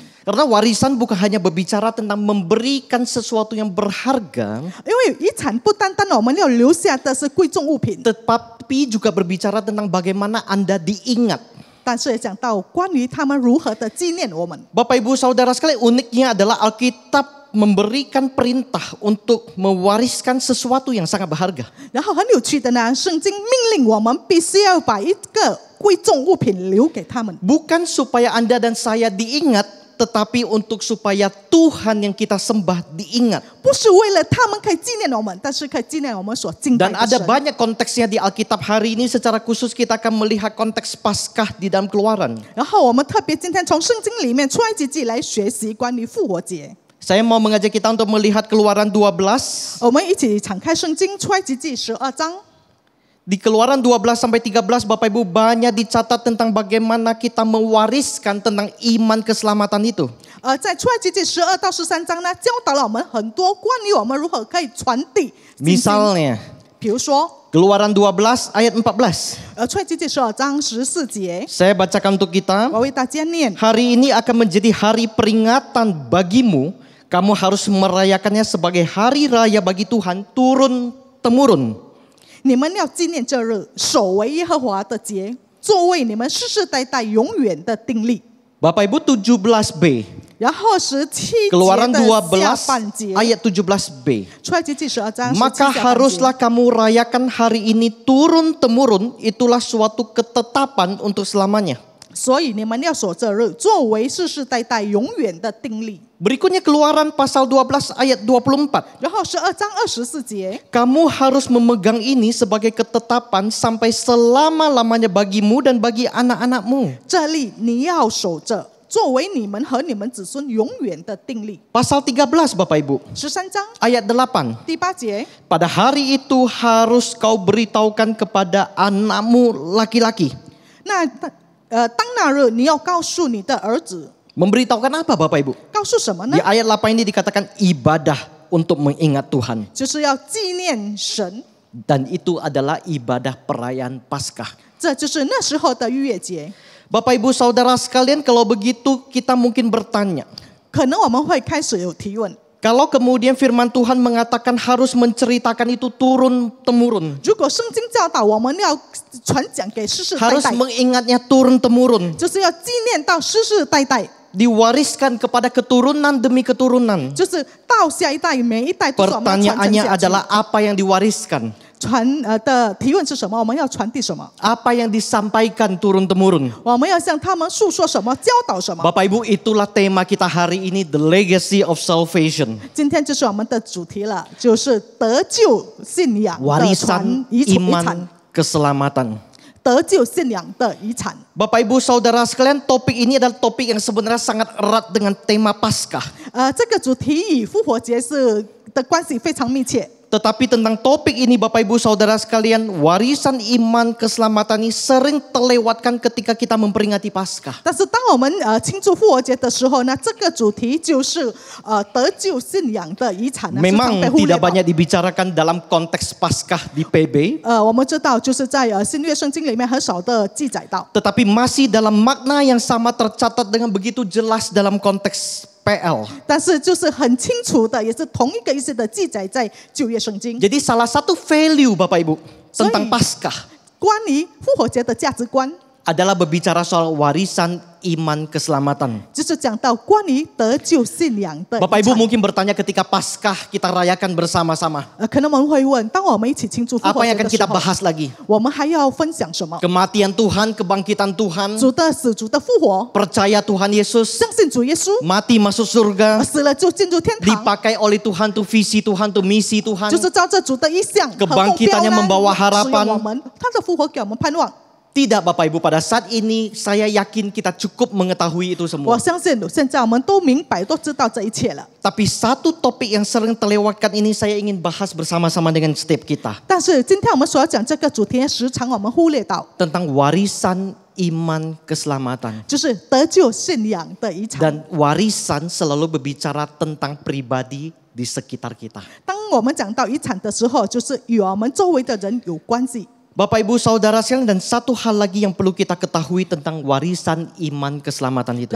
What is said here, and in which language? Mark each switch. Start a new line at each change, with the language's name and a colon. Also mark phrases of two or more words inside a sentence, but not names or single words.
Indonesian: Karena warisan bukan hanya berbicara tentang memberikan sesuatu yang berharga,
Chinese: 因为遗产不单单我们要留下的是贵重物品，
Indonesian: tetapi juga berbicara tentang bagaimana Anda diingat.
Chinese: 但是也讲到关于他们如何的纪念我们。
Indonesian: Bapak Ibu Saudara sekalian, uniknya adalah Alkitab memberikan perintah untuk mewariskan sesuatu yang sangat berharga.
Chinese: 然后很有趣的呢，圣经命令我们必须要把一个贵重物品留给他们，
Indonesian: Bukan supaya Anda dan saya diingat, tetapi untuk supaya Tuhan yang kita sembah diingat.
Chinese: 不是为了他们可以纪念我们，但是可以纪念我们所敬拜
Indonesian: Dan
Chinese: 的
Indonesian: ada
Chinese: 神。
Indonesian: banyak konteksnya di Alkitab hari ini. Secara khusus kita akan melihat konteks Paskah di dalam Keluaran.
Chinese: 然后我们特别今天从圣经里面出埃及记来学习关于复活节。
Indonesian: Saya mau mengajak kita untuk melihat Keluaran 12.
Chinese: 我们一起敞开圣经出埃及记12章。
Indonesian: Di Keluaran 12 sampai 13 Bapak Ibu banyak dicatat tentang bagaimana kita mewariskan tentang iman keselamatan itu.
Chinese: 在出埃及记12到13章呢，教导了我们很多关于我们如何可以传递信心。
Indonesian: Misalnya
Chinese: 比如说，
Indonesian: Keluaran 12 ayat 14.
Chinese: 出埃及记12章14节，
Indonesian: Saya bacakan untuk kita.
Chinese: 我为大家念。
Indonesian: Hari ini akan menjadi hari peringatan bagimu. Kamu harus merayakannya sebagai hari raya bagi Tuhan turun-temurun.
Chinese: 你们要纪念这日，守为耶和华的节，作为你们世世代代永远的定例。
Indonesian: Bapak Ibu 17b.
Chinese: 然后17
Indonesian: Keluaran
Chinese: 节的下半
Indonesian: 12
Chinese: 节，
Indonesian: ayat 17b.
Chinese: 出埃及记12章17
Indonesian: Maka
Chinese: 下半节
Indonesian: haruslah kamu rayakan hari ini turun-temurun. Itulah suatu ketetapan untuk selamanya.
Chinese: 所以你们要守这日，作为世世代代永远的定例。
Indonesian: Berikutnya Keluaran pasal 12 ayat 24.
Chinese: 然后12章24节，
Indonesian: Kamu harus memegang ini sebagai ketetapan sampai selama-lamanya bagimu dan bagi anak-anakmu.
Chinese: 这例你要守着，作为你们和你们子孙永远的定例。
Indonesian: Pasal 13 Bapak Ibu.
Chinese: 13 章
Indonesian: Ayat 8.
Chinese: 第8节，
Indonesian: Pada hari itu harus kau beritahukan kepada anakmu laki-laki.
Chinese: 那当那日你要告诉你的儿子，
Indonesian: Memberitahukan apa Bapak Ibu?
Chinese: 告诉什么呢
Indonesian: Di？ayat 8 ini dikatakan ibadah untuk mengingat Tuhan.
Chinese: 就是要纪念神，
Indonesian: Dan itu adalah ibadah perayaan Paskah.
Chinese: 这就是那时候的逾越节。
Indonesian: Bapak Ibu Saudara sekalian, kalau begitu kita mungkin bertanya.
Chinese: 可能我们会开始有提问：
Indonesian: Kalau kemudian firman Tuhan mengatakan harus menceritakan itu turun temurun.
Chinese: 如果圣经教导我们要传讲给世世代
Indonesian: Harus
Chinese: 代，
Indonesian: mengingatnya turun temurun.
Chinese: 就是要纪念到世世代代，
Indonesian: Diwariskan kepada keturunan demi keturunan.
Chinese: 就是到下一代，每一代都是我们要传承
Indonesian: Pertanyaannya
Chinese: 下去。
Indonesian: adalah apa yang diwariskan?
Chinese: 的提问是什么？我们要传递什么？
Indonesian: Apa yang disampaikan turun temurun?
Chinese: 我们要向他们诉说什么？教导什么？
Indonesian: Bapak Ibu, itulah tema kita hari ini,
English: the legacy of salvation.
Chinese: 今天就是我们的主题了，就是得救信仰的传
Indonesian: Warisan
Chinese: 遗产。
Indonesian: iman keselamatan.
Chinese: 得救信仰的遗产。
Indonesian: Bapak Ibu Saudara sekalian, topik ini adalah topik yang sebenarnya sangat erat dengan tema Paskah.
Chinese: 这个主题与复活节的关系非常密切。
Indonesian: Tetapi tentang topik ini Bapak Ibu Saudara sekalian, warisan iman keselamatan ini sering terlewatkan ketika kita memperingati Paskah.
Chinese: 但是当我们庆祝复活节的时候呢，这个主题就是得救信仰的遗产呢，时常
Indonesian: Memang
Chinese: 被忽略
Indonesian: tidak
Chinese: 到。
Indonesian: banyak dibicarakan dalam konteks Paskah di PB,
Chinese: 我们知道就是在新约圣经里面很少的记载到，
Indonesian: tetapi masih dalam makna yang sama tercatat dengan begitu jelas dalam konteks PL.
Chinese: 但是就是很清楚的，也是同一个意思的记载在旧约圣经。
Indonesian: Jadi salah satu value Bapak Ibu tentang Paskah
Chinese: 关于复活节的价值观，
Indonesian: adalah berbicara soal warisan iman keselamatan.
Chinese: 就是讲到关于得救信仰的遗
Indonesian: Bapak Ibu
Chinese: 产。
Indonesian: mungkin bertanya ketika Paskah kita rayakan bersama-sama,
Chinese: 可能我们会问，当我们一起庆祝复
Indonesian: apa
Chinese: 活
Indonesian: yang
Chinese: 节
Indonesian: akan
Chinese: 的时
Indonesian: kita
Chinese: 候，
Indonesian: bahas lagi?
Chinese: 我们还要分享什么？
Indonesian: Kematian Tuhan, kebangkitan Tuhan,
Chinese: 主的死，主的复活，
Indonesian: percaya Tuhan Yesus,
Chinese: 相信主耶稣，
Indonesian: mati masuk surga,
Chinese: 死了就进入天堂，
Indonesian: dipakai oleh Tuhan tuh visi Tuhan tuh misi Tuhan.
Chinese: 就是照着主的意向和目标
Indonesian: Kebangkitannya
Chinese: 呢
Indonesian: membawa harapan
Chinese: 使用我们他的复活给我们盼望。
Indonesian: Tidak Bapak Ibu, pada saat ini saya yakin kita cukup mengetahui itu
Chinese: 我
Indonesian: semua.
Chinese: 相信现在我们都明白，都知道这一切了。
Indonesian: Tapi satu topik yang sering terlewatkan ini saya ingin bahas bersama-sama dengan setiap kita.
Chinese: 但是今天我们所要讲这个主题，时常我们忽略到，
Indonesian: Tentang warisan iman keselamatan.
Chinese: 就是得救信仰的遗产。
Indonesian: Dan warisan selalu berbicara tentang pribadi di sekitar kita.
Chinese: 当我们讲到遗产的时候，就是与我们周围的人有关系。
Indonesian: Bapak Ibu Saudara sekalian, dan satu hal lagi yang perlu kita ketahui tentang warisan iman keselamatan itu.